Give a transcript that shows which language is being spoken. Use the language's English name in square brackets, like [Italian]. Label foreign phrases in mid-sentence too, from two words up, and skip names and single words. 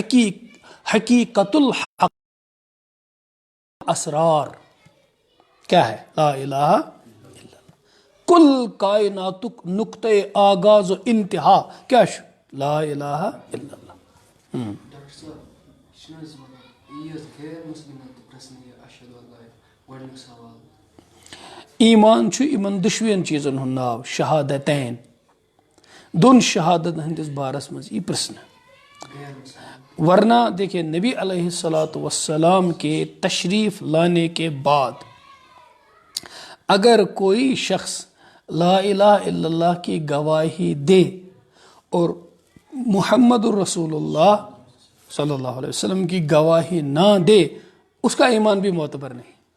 [Urdu] حقیقت الحق اسرار کیا ہے؟ [Arabic] لا الہ الا اللہ. [Urdu] کل کائنات نقطۂ آغاز و انتہا کیا [Arabic] لا الہ الا اللہ. [Kashmiri] ڈاکٹر صاحب چھِ یہ غیر مسلمان تہِ پرٛژھنہٕ یہِ [Arabic] اشہد اللہ [Kashmiri] گۄڈنیُک سوال. ایمان چھُ یِمن دۄشوٕیَن چیٖزن ہُنٛد ناو، شہادتین. دون شہادت ہندس بارس منٛز یی پرژھنہٕ. غیر مسلمان [Urdu] ورنہ دیکھیے نبی [Arabic] علیہ الصلاۃ والسلام [Urdu] کے تشریف لانے کے بعد اگر کوئی شخص [Arabic] لا الہ الا اللہ [Urdu] کی گواہی دے اور [Arabic] محمد الرسول اللہ صلی اللہ علیہ وسلم [Urdu] کی گواہی نہ دے، اس کا ایمان بھی معتبر نہیں.